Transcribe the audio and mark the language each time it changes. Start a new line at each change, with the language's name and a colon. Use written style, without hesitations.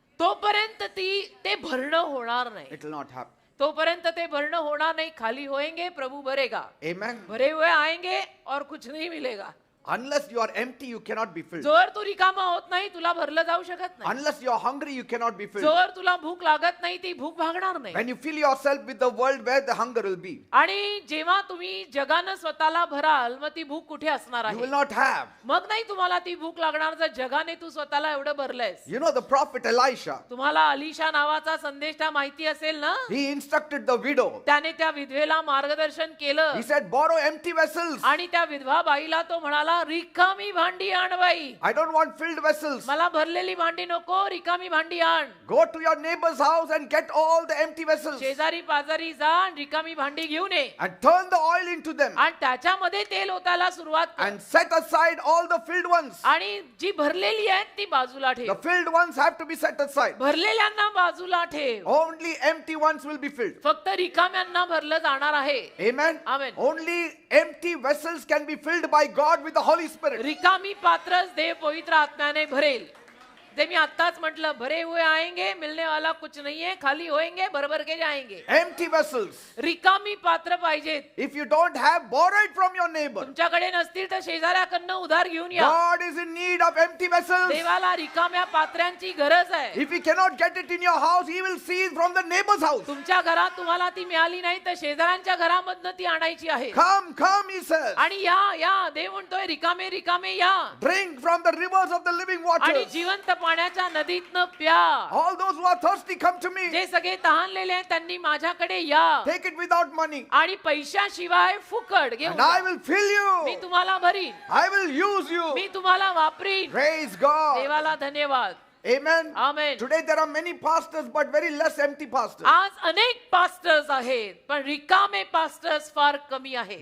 Marathi: तोपर्यंत ते भरणं होणार नाही.
English: It will not happen.
Marathi: तोपर्यंत ते भरणं होणार नाही.
Hindi: खाली होएंगे प्रभु भरेगा,
English: Amen.
Hindi: भरे हुए आएंगे और कुछ नहीं मिलेगा.
English: Unless you are empty, you cannot be filled.
Marathi: जोवर तू रिकामा होत नाही, तुला भरलं जाऊ शकत नाही.
English: Unless you are hungry, you cannot be filled.
Marathi: जोवर तुला भूक लागत नाही, ती भूक भागणार नाही.
English: When you fill yourself with the world, where the hunger will be?
Marathi: आणि जेव्हा तुम्ही जगानं स्वतःला भराल, मग ती भूक कुठे असणार
English: You will
Marathi: आहे?
English: not have.
Marathi: मग नाही तुम्हाला ती भूक लागणार, जर जगाने तू स्वतःला एवढं भरलंयस.
English: You know the prophet Elisha,
Marathi: तुम्हाला अलिशा नावाचा संदेष्टा माहिती असेल ना?
English: he instructed the widow.
Marathi: त्याने त्या विधवेला मार्गदर्शन केलं
English: He said, borrow empty vessels.
Marathi: आणि त्या विधवा बाईला तो म्हणाला, रिकामी भांडी आण बाई.
English: I don't want filled vessels.
Marathi: मला भरलेली भांडी नको, रिकामी भांडी आण.
English: Go to your neighbor's house and get all the empty vessels
Marathi: शेजारी पाजारी जा आणि रिकामी भांडी घेऊन ये
English: and turn the oil into them
Marathi: आणि त्याच्यामध्ये तेल ओतायला सुरुवात कर.
English: and set aside all the filled ones.
Marathi: आणि जी भरलेली आहेत ती बाजूला
English: The
Marathi: ठेव.
English: filled ones have to be set aside.
Marathi: भरलेल्यांना बाजूला ठेव.
English: Only empty ones will be filled.
Marathi: फक्त रिकाम्यांना भरलं जाणार आहे.
English: Amen. Amen. Only empty vessels can be filled by God with the Holy Spirit.
Marathi: रिकामी पात्रच देव पवित्र आत्म्याने भरेल. ते मी आत्ताच म्हटलं,
Hindi: भरे हुए आएंगे, मिलने वाला कुछ नहीं है, खाली होएंगे, भर के जाएंगे.
English: Empty vessels.
Marathi: रिकामी पात्र पाहिजेत.
English: If you don't have, borrow it from your neighbor.
Marathi: तुमच्याकडे नसतील तर शेजाऱ्याकडनं उधार घेऊन या.
English: God is in need of empty vessels.
Marathi: देवाला रिकाम्या पात्र्यांची गरज आहे.
English: If he cannot get it in your house, he will seize from the neighbor's house.
Marathi: तुमच्या घरात तुम्हाला ती मिळाली नाही तर शेजाऱ्यांच्या घरामधनं ती आणायची आहे.
English: Come, come, he says.
Marathi: आणि या देव म्हणतोय, रिकामे रिकामे या
English: Drink from the rivers of the living
Marathi: आणि
English: waters.
Marathi: जिवंत पाण्याच्या नदीतनं प्या.
English: All those who are thirsty, come to me.
Marathi: जे सगळे तहानलेले आहेत त्यांनी माझ्याकडे या
English: Take it without money,
Marathi: आणि पैशाशिवाय फुकट घेऊन
English: and I
Marathi: जा.
English: will fill
Marathi: मी
English: you.
Marathi: तुम्हाला भरीन,
English: I will use you.
Marathi: मी तुम्हाला वापरीन.
English: Praise God.
Marathi: देवाला धन्यवाद.
English: Amen. Amen. Today there are many pastors, but very less empty pastors.
Marathi: आज अनेक पास्टर्स आहेत पण रिकामे पास्टर्स फार कमी आहेत.